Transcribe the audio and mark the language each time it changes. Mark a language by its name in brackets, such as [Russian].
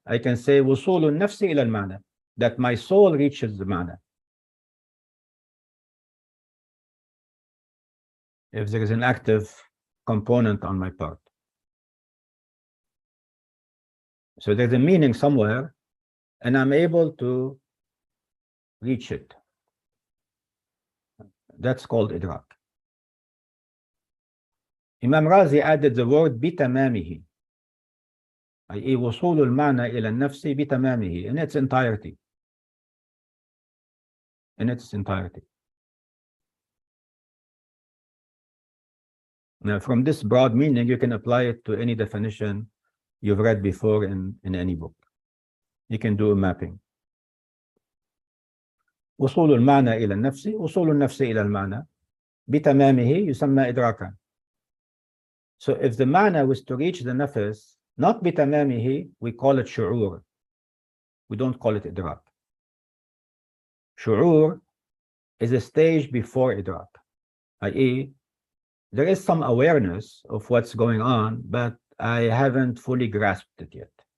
[English] I can say [Arabic] وصول النفس إلى المعنى. [English] That my soul reaches the معنى. If there is an active component on my part. So there's a meaning somewhere, and I'm able to reach it. That's called إدراك. Imam Razi added the word بتمامه, i.e. [Arabic] وصول المعنى إلى النفس بتمامه, [English] in its entirety. In its entirety. Now, from this broad meaning, you can apply it to any definition you've read before in any book. You can do a mapping. [Arabic] وصول المعنى إلى النفس, وصول النفس إلى المعنى بتمامه يسمى إدراكا. [English] So if the معنى was to reach the nafs, not بتمامه, we call it شعور. We don't call it إدراك. شعور is a stage before إدراك, i.e. there is some awareness of what's going on, but I haven't fully grasped it yet.